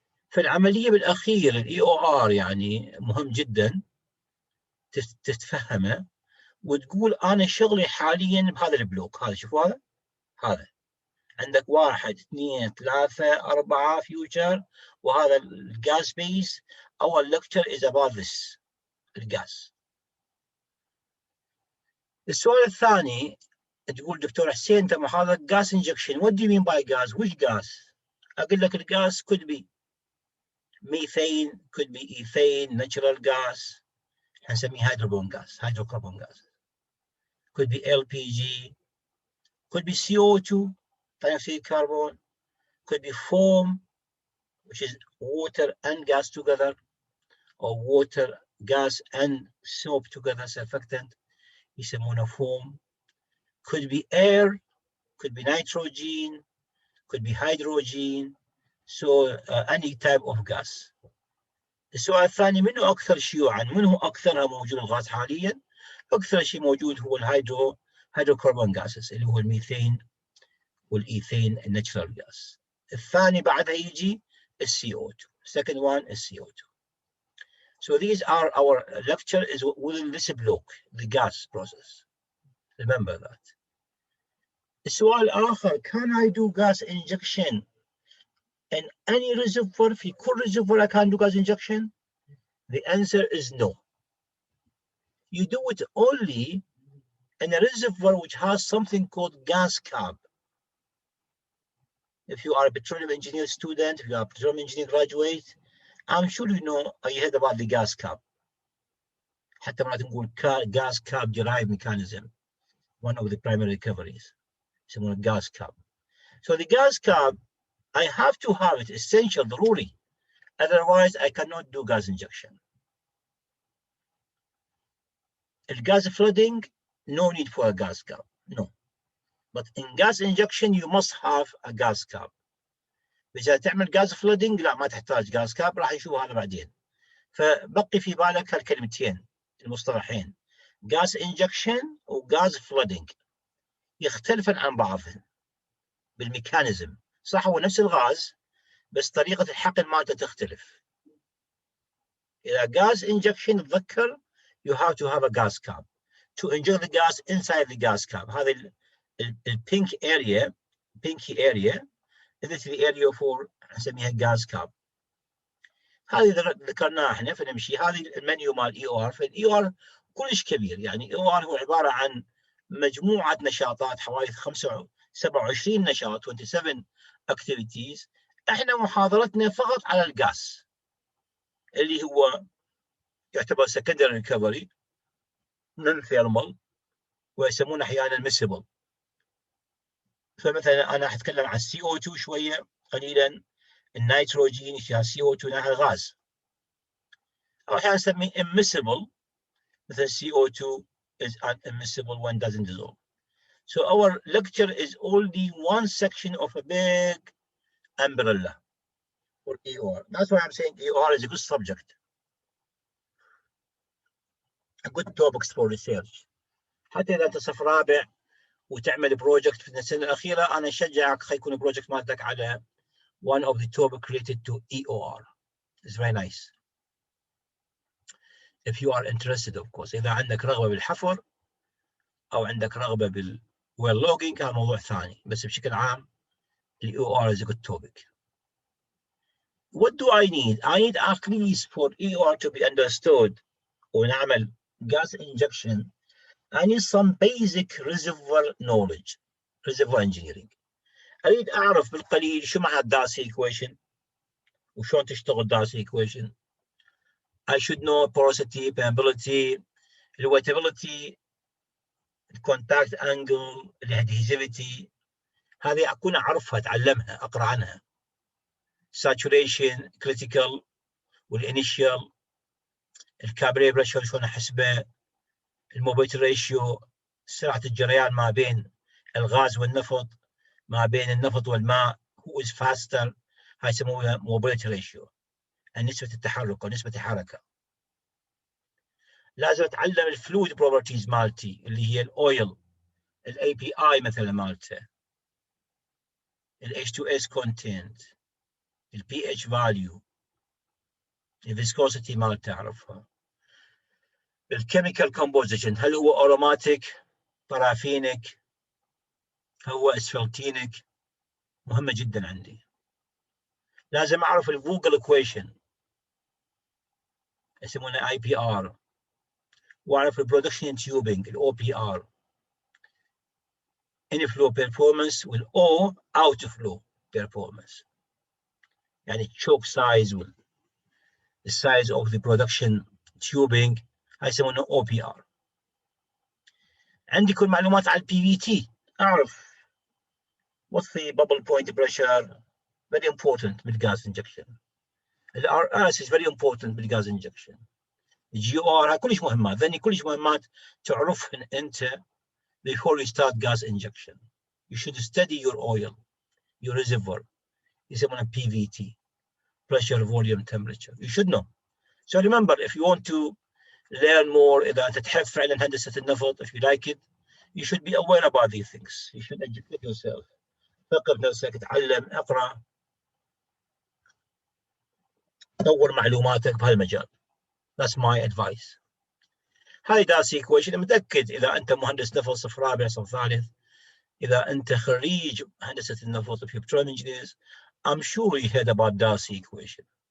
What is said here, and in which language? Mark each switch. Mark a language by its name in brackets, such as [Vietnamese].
[Arabic] فالعملية بالأخير EOR يعني مهم جدا تتفهمه وتقول أنا شغلي حاليا بهذا البلوك هذا. شوفوا هذا عندك 1 2 3 4 فيوتشر، وهذا الجاز بيس. [English] أول lecture is about this الجاز. [Arabic] السؤال الثاني تقول دكتور حسين انت محاضرة [English] gas injection what do you mean by gas which gas؟ [Arabic] أقول لك الجاز [English] could be methane could be ethane natural gas نسميه hydrocarbon gas hydrocarbon gas could be LPG could be CO2 dioxide carbon could be foam which is water and gas together or water gas and soap together surfactant يسمونه foam. Could be air, could be nitrogen, could be hydrogen, so any type of gas. [Arabic] السؤال الثاني منه أكثر شيوعاً؟ منه أكثرها موجود الغاز حالياً؟ أكثر شيء موجود هو hydrocarbon gases اللي هو الميثين والإيثين natural gas. الثاني بعدها يجي CO2. [English] Second one is CO2. So these are our lecture is within this block, the gas process. Remember that. [Arabic] السؤال الآخر [English] can I do gas injection in any reservoir؟ [Arabic] في كل [English] reservoir I can do gas injection? The answer is no. You do it only in a reservoir which has something called gas cap. If you are a petroleum engineer student, if you are a petroleum engineer graduate, I'm sure you know you heard about the gas cap. [Arabic] حتى مرات نقول [English] gas cap derived mechanism, one of the primary recoveries. يسمونه gas cap. So the gas cap, I have to have it essential, ضروري. Otherwise, I cannot do gas injection. Gas flooding, no need for a gas cap, no. But in gas injection, you must have a gas cap. [Arabic] إذا تعمل gas flooding لا ما تحتاج gas cap، راح نشوف هذا بعدين. فبقي في بالك هالكلمتين المصطلحين gas injection و gas flooding، يختلفن عن بعضهم بالميكانيزم. صح هو نفس الغاز بس طريقة الحقن مالته تختلف. [English] إذا gas injection تذكر you have to have a gas cap to inject the gas inside the gas cap. هذا pink area is the area for نسميها gas cap. [Arabic] هذه ذكرناها احنا فنمشي. هذه المنيو مال EOR. فالEOR كلش كبير، يعني EOR هو عبارة عن مجموعة نشاطات حوالي 27 نشاط 27 activities. احنا محاضرتنا فقط على الغاز اللي هو يعتبر secondary recovery non-thermal ويسمونه احيانا miscible. فمثلا انا حتكلم عن CO2 شويه قليلا، النيتروجين فيها CO2 لها غاز، او احيانا نسميه immiscible مثل [English] CO2 is unimmiscible when doesn't dissolve. So our lecture is only one section of a big umbrella for EOR. That's why I'm saying EOR is a good subject, a good topics for research. [Arabic] حتى اذا انت صف رابع وتعمل بروجكت في السنه الاخيره، انا اشجعك خلي يكون البروجكت مالتك على [English] one of the topics related to EOR. It's very nice. If you are interested of course. [Arabic] اذا عندك رغبه بالحفر او عندك رغبه بالويل لوجينج هذا موضوع ثاني، بس بشكل عام [English] EOR is a good topic. What do I need? I need at least for EOR to be understood ونعمل gas injection. I need some basic reservoir knowledge, reservoir engineering. [Arabic] أريد أعرف بالقليل شو معنى داسي equation وشون تشتغل داسي equation. [English] I should know porosity, permeability, wettability, contact angle, adhesivity. [Arabic] هذه أكون أعرفها أتعلمها أقرأ عنها. Saturation, critical والinitial، الكابري بريشر شلون أحسبه، الموبيلتي ريشيو، سرعة الجريان ما بين الغاز والنفط، ما بين النفط والماء، [English] who is faster، [Arabic] هاي يسموها موبيلتي ريشيو، نسبة التحرك أو نسبة الحركة. لازم أتعلم الفلويد بروبرتيز مالتي اللي هي الأويل، الاي بي اي مثلا مالته، H2S content، pH value، الفيسكوسيتي مالته أعرفها، الكيميكال كومبوزيشن هل هو أروماتيك، بارافينيك، هو اسفلتينيك، مهمة جدا عندي. لازم أعرف الفوغل إكويشن يسمونه IPR، وأعرف البرودكشن تيوبينج OPR، [English] inflow performance [Arabic] والO outflow performance، يعني [English] choke size the size of the production tubing [Arabic] هاي يسمونه OPR. عندي كل معلومات على [English] PVT، أعرف what's the bubble point pressure، very important بالgas injection. RS is very important بالgas injection. [Arabic] GOR هاي كلش مهمات، ذني كلش مهمات تعرفهن أنت [English] before you start gas injection. You should study your oil, your reservoir. يسمونه PVT, pressure, volume, temperature. You should know. So remember, if you want to learn more, [Arabic] إذا أنت تحب فعلا هندسة النفط, [English] if you like it, you should be aware about these things. You should educate yourself. [Arabic] ثقف نفسك، تعلم، اقرأ، طور معلوماتك بهالمجال. [English] That's my advice. [Arabic] هاي داسي equation. متأكد إذا أنت مهندس نفط صف رابع صف ثالث، إذا أنت خريج هندسة النفط في Petroleum Engineers, [English] I'm sure you heard about [Arabic] داسي equation.